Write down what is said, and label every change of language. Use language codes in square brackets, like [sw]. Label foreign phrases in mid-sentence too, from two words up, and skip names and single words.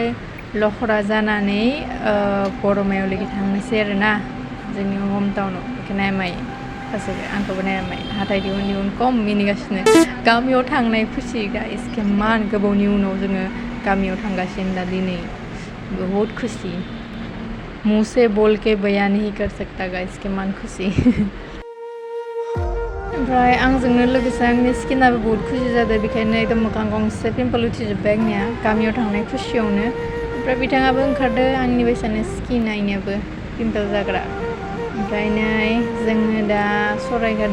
[brx] लखरा जानानै बरमायाव लोगि थांनोसै आरो ना जोंनि हम टाउनाव बेखौ नायमाय गासैबो आंखौबो नायमाय हाथाय दिहुन दिहुन खम मिनिगासिनो गामियाव थांनाय खुसि गाइस इमान गोबावनि उनाव जोङो गामियाव थांगासिनो दा दिनै [hi] बहुत खुसि मुँह से बोल के बयान नहीं कर सकता [brx] गाइस इमान खुसि ओमफ्राय आंजोंनो लोगोसे आंनि स्किनाबो [hi] बहुत खुसि [brx] जादों बेखायनो एकदम मोखां गंसे पिम्पल उथिजोब्बाय आंनिया गामियाव थांनाय खुसियावनो ओमफ्राय बिथाङाबो ओंखारदो आंनि बायसानो स्किन आइनियाबो पिम्पल जाग्रा ओमफ्राय नै जोङो दा सरायघाट